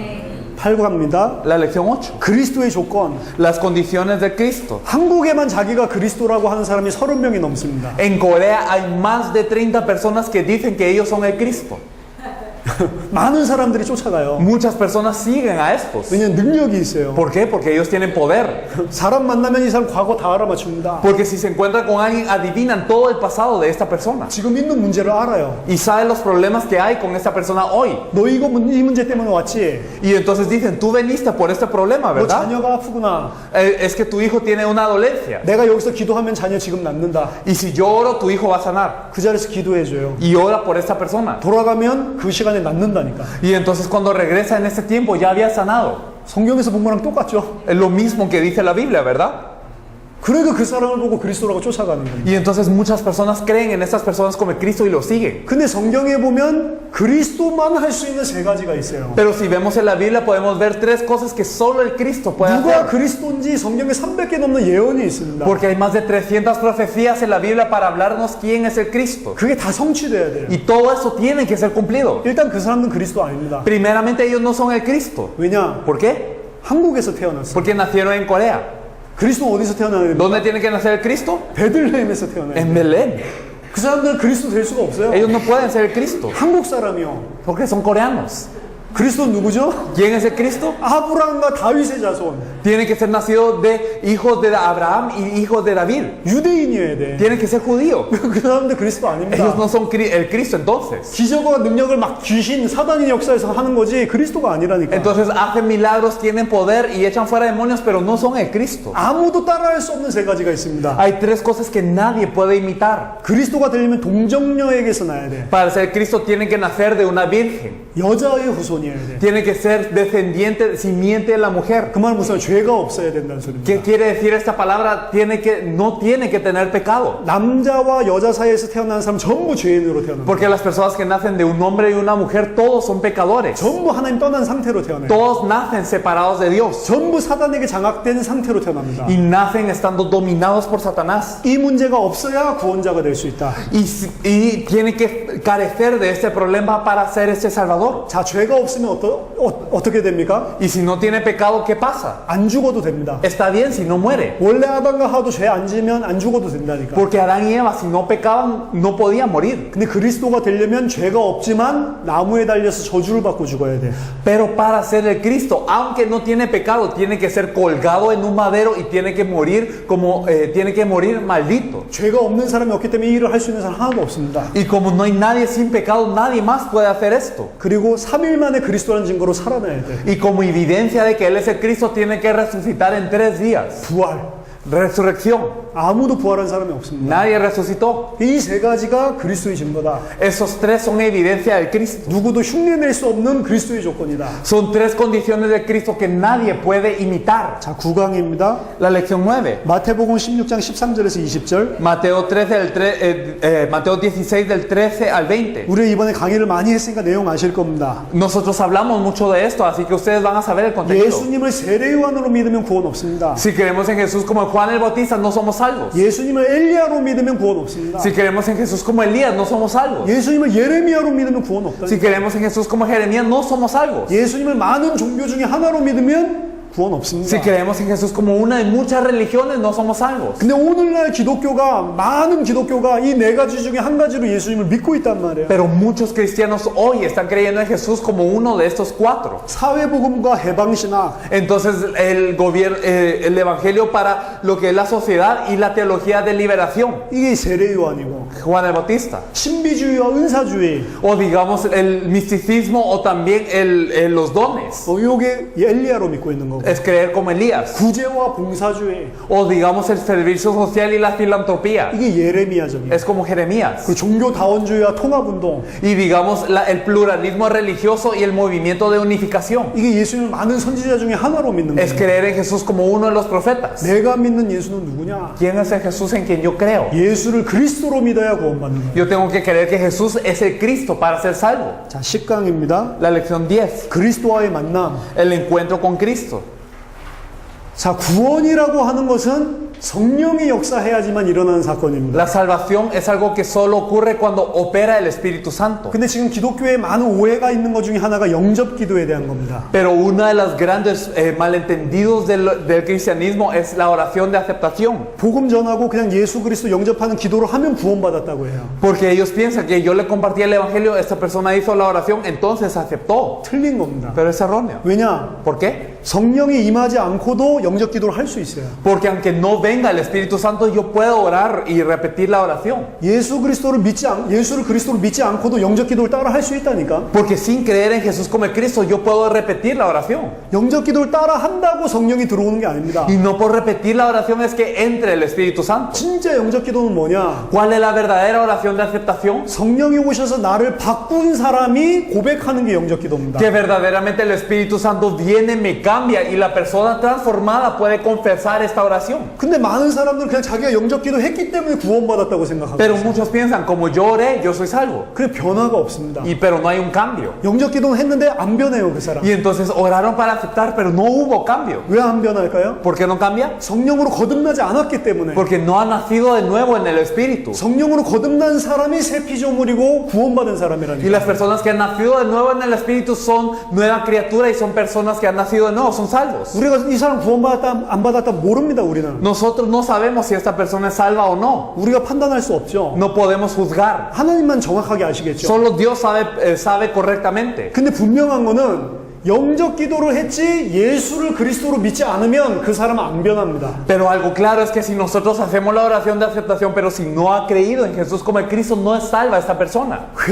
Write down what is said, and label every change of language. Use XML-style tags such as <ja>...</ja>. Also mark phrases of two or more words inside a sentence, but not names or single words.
<ko>8갑니다.</ko> <es>La lección 8.</es> <ko>그리스도의 조건.</ko> <es>Las condiciones de Cristo.</es> <ko>한국에만 자기가 그리스도라고 하는 사람이 30명이 넘습니다.</ko> <es>En Corea hay más de 30 personas que dicen que ellos son el Cristo.</es> <ko>많은 사람들이 쫓아가요.</ko> <es>Muchas personas siguen a estos.</es> <ko>왜냐면 능력이 있어요.</ko> <es>¿Por qué? Porque ellos tienen poder.</es> <ko>사람 만나면 이 사람 과거 다 알아맞춥니다.</ko> <es>Porque si se encuentran con alguien, adivinan todo el pasado de esta persona.</es> <ko>지금 있는 문제를 알아요.</ko> <es>Y saben los problemas que hay con esta persona hoy.</es> <ko>너 이 문제 때문에 왔지?</ko> <es>Y entonces dicen, tú veniste por este problema,</es> <ko>너</ko> <es>¿verdad?</es> <ko>자녀가 아프구나.</ko> <es>Es que tu hijo tiene una dolencia.</es> <ko>내가 여기서 기도하면 자녀 지금 낫는다.</ko> <es>Y si yo oro, tu hijo va a sanar.</es> <ko>그 자리에서 기도해줘요.</ko> <es>Y ora por esta persona.</es> <ko>돌아가면 그 시간에 낫는다니까.</ko> <es>Y entonces cuando regresa en ese tiempo ya había sanado.</es> <ko>성경에서 본 거랑 똑같죠?</ko> <es>Es lo mismo que dice la Biblia, ¿verdad?</es> <ko>그러니까 그 사람을 보고 그리스도라고 쫓아가는 겁니다.</ko> <es>Y entonces muchas personas creen en estas personas como Cristo y lo siguen.</es> <ko>근데 성경에 보면 그리스도만 할 수 있는 세 가지가 있어요.</ko> <es>Pero si vemos en la Biblia podemos ver tres cosas que solo el Cristo puede</es> <ko>누가</ko> <es>hacer.</es> <ko>그리스도인지 성경에 300개 넘는 예언이 있습니다.</ko> <es>Porque hay más de 300 profecías en la Biblia para hablarnos quién es el Cristo.</es> <ko>그게 다 성취돼야 돼요.</ko> <es>Y todo eso tiene que ser cumplido.</es> <ko>일단 그 사람은 그리스도 아닙니다.</ko> <es>Primeramente ellos no son el Cristo.</es> <ko>왜냐?</ko> <es>¿Por qué?</es> <ko>한국에서 태어났어요.</ko> <es>Porque nacieron en Corea.</es> <ko>그리스도 어디서 태어나는?</ko> <es>¿Dónde tiene que nacer el Cristo?</es> <ko>베들레헴에서 태어나요.</ko> <es>En Belén.</es> <ko>그 사람들은 그리스도 될 수가 없어요.</ko> <es>Ellos no pueden ser el Cristo.</es> <ko>한국 사람이요.</ko> <es>Porque son coreanos.</es> <ko>그리스도는 누구죠?</ko> <es>¿Quién es el Cristo?</es> <ko>아브라함과 다윗의 자손.</ko> <es>Tiene que ser nacido de hijos de Abraham y hijos de David.</es> <ko>유대인이어야 돼.</ko> <es>Tiene que ser judío.</es> <ko>그 사람들 그리스도 아닙니다.</ko> <es>Ellos no son el Cristo entonces.</es> <ko>기적과 능력을 막 귀신, 사단의 역사에서 하는 거지 그리스도가 아니라니까.</ko> <es>Entonces hacen milagros, tienen poder y echan fuera demonios, pero no son el Cristo.</es> <ko>아무도 따라할 수 없는 세 가지가 있습니다.</ko> <es>Hay tres cosas que nadie puede imitar.</es> <ko>그리스도가 되려면 동정녀에게서 나야 돼.</ko> <es>Para ser Cristo tienen que nacer de una virgen.</es> <ko>여자의 후손이어야 돼.</ko> <es>Tiene que ser descendiente, simiente de la mujer.</es> <ko>그 말은 무슨 죄가 없어야 된다는 소리입니다.</ko> <es>¿Qué quiere decir esta palabra? No tiene que tener pecado.</es> <ko>남자와 여자 사이에서 태어난 사람 전부 죄인으로 태어납니다.</ko> <es>Porque las personas que nacen de un hombre y una mujer, todos son pecadores.</es> <ko>전부 하나님 떠난 상태로 태어나요.</ko> <es>Todos nacen separados de Dios.</es> <ko>전부 사단에게 장악된 상태로 태어납니다.</ko> <es>Y nacen estando dominados por Satanás.</es> <ko>이 문제가 없어야 구원자가 될 수 있다.</ko> <es>Y tiene que carecer de este problema para ser este Salvador.</es> <ko>자, 죄가 없으면 어떻게 됩니까?</ko> <es>Y si no tiene pecado, ¿qué pasa?</es> <ko>안 죽어도 됩니다.</ko> <es>Está bien si no muere.</es> <ko>원래 아담과 하와도 죄 안 지면 안 죽어도 된다니까.</ko> <es>Porque Adán y Eva, si no pecaban, no podían morir.</es> <ko>근데 그리스도가 되려면 죄가 없지만 나무에 달려서 저주를 받고 죽어야 돼.</ko> <es>Pero para ser el Cristo, aunque no tiene pecado, tiene que ser colgado en un madero y tiene que morir maldito.</es> <ko>죄가 없는 사람이 없기 때문에 이 일을 할 수 있는 사람 하나도 없습니다.</ko> <es>Y como no hay nadie sin pecado, nadie más puede hacer esto.</es> <ko>그리고 3일 만에 그리스도라는 증거로 살아나야 돼.</ko> <es>Y como evidencia de que Él es el Cristo, tiene que resucitar en 3 días.</es> <ko>부활.</ko> <es>Resurrección.</es> <ko>아무도 부활한 사람이 없습니다.</ko> <es>Nadie resucitó.</es> <ko>이 세 가지가 그리스도의 증거다.</ko> <es>Esos tres son evidencia del Cristo.</es> <ko>누구도 흉내낼 수 없는 그리스도의 조건이다.</ko> <es>Son 3 condiciones del Cristo que nadie puede imitar.</es> <ko>자, 9강입니다.</ko> <es>La lección 9.</es> <ko>마태복음 16장 13절에서 20절.</ko> <es>Mateo 16 del 13 al 20.</es> <ko>우리 이번에 강의를 많이 했으니까 내용 아실 겁니다.</ko> <es>Nosotros hablamos mucho de esto, así que ustedes van a saber el contenido.</es> <ko>예수님을 세례요한으로 믿으면 구원 없습니다.</ko> <es>Si creemos en Jesús como Juan el Bautista, no somos salvos.</es> <ko>예수님을 엘리야로 믿으면 구원 없습니다.</ko> <es>Si creemos en Jesús como Elías, no somos salvos.</es> <ko>예수님을 예레미야로 믿으면 구원 없다.</ko> <es>Si creemos en Jesús como Jeremías, no somos salvos.</es> <ko>예수님을 많은 종교 중에 하나로 믿으면 구원 없습니다.</ko> <es>Si creemos en Jesús como una de muchas religiones, no somos salvos.</es> <ko>근데 오늘날 많은 기독교가 이 네 가지 중에 한 가지로 예수님을 믿고 있단 말이에요.</ko> <es>Pero muchos cristianos hoy están creyendo en Jesús como uno de estos 4.</es> <ko>사회복음과 해방신학,</ko> <es>Entonces el evangelio para lo que es la sociedad y la teología de liberación,</es> <ko>이게 세례요한이고,</ko> <es>Juan el Bautista,</es> <ko>신비주의와 은사주의,</ko> <es>o digamos el misticismo o también los dones,</es> <ko>요게 엘리야로 믿고 있는 거고,</ko> <es>es creer como Elías,</es> <ko>구제와 봉사주의,</ko> <es>o digamos el servicio social y la filantropía,</es> <ko>이게 예레미야적이에요.</ko> <es>es como Jeremías,</es> <ko>그 종교다원주의와 통합운동,</ko> <es>y digamos el pluralismo religioso y el movimiento de unificación,</es> <ko>이게 예수님을 많은 선지자 중에 하나로 믿는</ko> <es>es</es> <ko>거예요.</ko> <es>creer en Jesús como uno de los profetas.</es> <ko>내가 믿는 예수는 누구냐?</ko> <es>¿Quién es el Jesús en quien yo creo?</es> <ko>예수를 그리스도로 믿어야 구원받는 거예요.</ko> <es>Yo tengo que creer que Jesús es el Cristo para ser salvo.</es> <ko>자, 10강입니다.</ko> <es>La lección 10,</es> <ko>그리스도와의 만남.</ko> <es>el encuentro con Cristo.</es> <ko>자, 구원이라고 하는 것은 성령이 역사해야지만 일어나는 사건입니다.</ko> <es>La salvación es algo que solo ocurre cuando opera el Espíritu Santo.</es> <ko>근데 지금 기독교에 많은 오해가 있는 것 중에 하나가 영접 기도에 대한 겁니다.</ko> <es>Pero una de las grandes malentendidos del cristianismo es la oración de aceptación.</es> <ko>복음 전하고 그냥 예수 그리스도 영접하는 기도로 하면 구원받았다고 해요.</ko> <es>Porque ellos piensan que yo le compartí el evangelio, esta persona hizo la oración, entonces aceptó.</es> <ko>틀린 겁니다.</ko> <es>Pero es erróneo.</es> <ko>왜냐?</ko> <es>¿Por qué?</es> <ko>성령이 임하지 않고도 영접 기도를 할 수 있어요.</ko> <es>Porque aunque no venga el Espíritu Santo, yo puedo orar y repetir la oración.</es> <ko>예수를 그리스도를 믿지 않고도 영접 기도를 따라 할 수 있다니까.</ko> <es>Porque sin creer en Jesús como el Cristo, yo puedo repetir la oración.</es> <ko>영접 기도를 따라 한다고 성령이 들어오는 게 아닙니다.</ko> <es>Y no por repetir la oración es que entre el Espíritu Santo.</es> <ko>진짜 영접 기도는 뭐냐?</ko> <es>¿Cuál es la verdadera oración de aceptación?</es> <ko>성령이 오셔서 나를 바꾼 사람이 고백하는 게 영접 기도입니다.</ko> <es>Que verdaderamente el Espíritu Santo viene, me cambia y la persona transformada puede confesar esta oración.</es> <ko>근데 많은 사람들은 그냥 자기가 영적 기도 했기 때문에 구원받았다고 생각하고</ko> <es>Pero</es> <ko>있어요.</ko> <es>muchos piensan, como yo oré, yo soy salvo.</es> <ko>그래 변화가 없습니다.</ko> <es>Pero no hay un cambio.</es> <ko>영적 기도는 했는데 안 변해요, 그 사람.</ko> <es>Y entonces oraron para aceptar, pero no hubo cambio.</es> <ko>왜 안 변할까요?</ko> <es>¿Por qué no cambia?</es> <ko>성령으로 거듭나지 않았기 때문에.</ko> <es>Porque no ha nacido de nuevo en el Espíritu.</es> <ko>성령으로 거듭난 사람이 새 피조물이고 구원받은</ko> <es>Y</es> <ko>사람이라니까.</ko> <es>las personas que han nacido de nuevo en el Espíritu son nueva criatura y son personas que han nacido de nuevo, son salvos.</es> <ko>우리가 이 사람 구원받았다 안 받았다 모릅니다, 우리는.</ko> <es>Nosotros no sabemos si esta persona es salva o no.</es> <ko>우리가 판단할 수 없죠.</ko> <es>No podemos juzgar.</es> <ko>하나님만 정확하게 아시겠죠.</ko> <es>Solo Dios sabe correctamente.</es> <ko>근데 분명한 거는 영적 기도를 했지 예수를 그리스도로 믿지 않으면 그 사람은 안 변합니다.</ko> <es>Pero algo claro es que si nosotros hacemos la oración de aceptación, pero si no ha creído en Jesús como el Cristo, no es salva esta persona.</es>